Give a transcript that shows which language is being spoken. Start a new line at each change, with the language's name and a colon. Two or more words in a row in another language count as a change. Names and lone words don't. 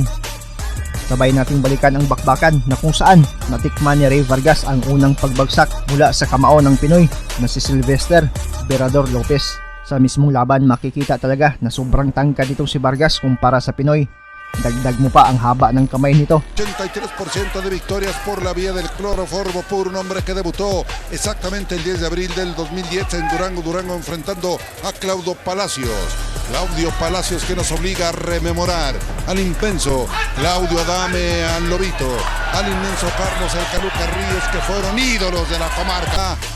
Filipino: Sabay nating balikan ang bakbakan na kung saan natikman ni Rey Vargas ang unang pagbagsak mula sa kamao ng Pinoy na si Sylvester Virador Lopez. Sa mismong laban makikita talaga na sobrang tangkad itong si Vargas kumpara sa Pinoy. Dagdag mo pa ang haba ng kamay nito.
Spanish: 83% de victorias por la vía del cloroformo puro, un hombre que debutó exactamente el 10 de abril del 2010 en Durango enfrentando a Claudio Palacios que nos obliga a rememorar al inmenso Claudio Adame, al Lobito, al inmenso Carlos El Caluca Ríos, que fueron ídolos de la comarca.